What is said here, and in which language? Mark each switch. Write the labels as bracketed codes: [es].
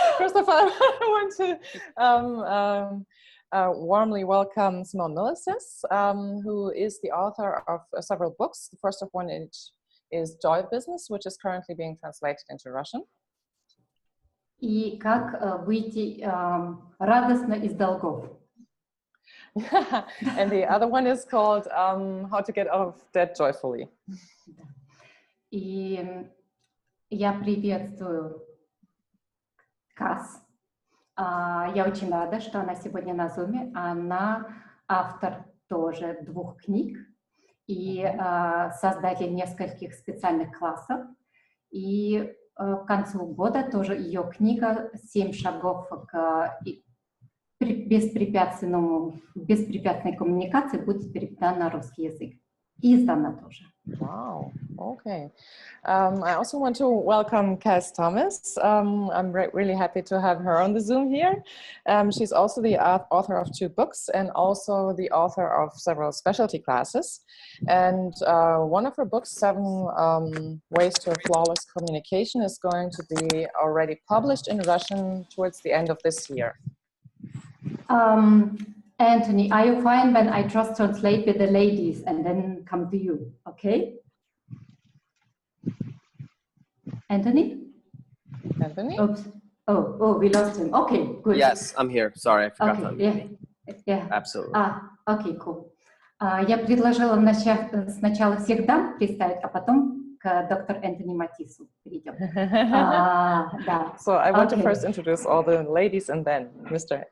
[en] First of all, I want to warmly welcome Simone Milasas, who is the author of several books. The first of one is Joy of Business, which is currently being translated into Russian. [ru] И как выйти радостно из долгов. [en] And the other one is called How to Get Out of Debt Joyfully. [ru] И я приветствую Kass. Я очень рада, что она сегодня на Zoom. Она автор тоже 2 книг и создатель нескольких специальных классов. И к концу года тоже ее книга «7 шагов к беспрепятственной коммуникации» будет переведена на русский язык. И издана тоже. [en] Wow, okay. I also want to welcome Kass Thomas. I'm really happy to have her on the Zoom here. She's also the author of 2 books and also the author of several specialty classes. And one of her books, 7 Ways to a Flawless Communication, is going to be already published in Russian towards the end of this year. Anthony, are you fine when I just translate with the ladies and then come to you, okay? Anthony? Anthony? Oops. Oh, we lost him. Okay, good. Yes, I'm here. Sorry, I forgot to unmute. Yeah. Absolutely. Okay, cool. [ru] Я предложила сначала всех дам представить, а потом к доктор Anthony Mattisу перейдем. Да. [en] So I want to first introduce all the ladies and then Mr.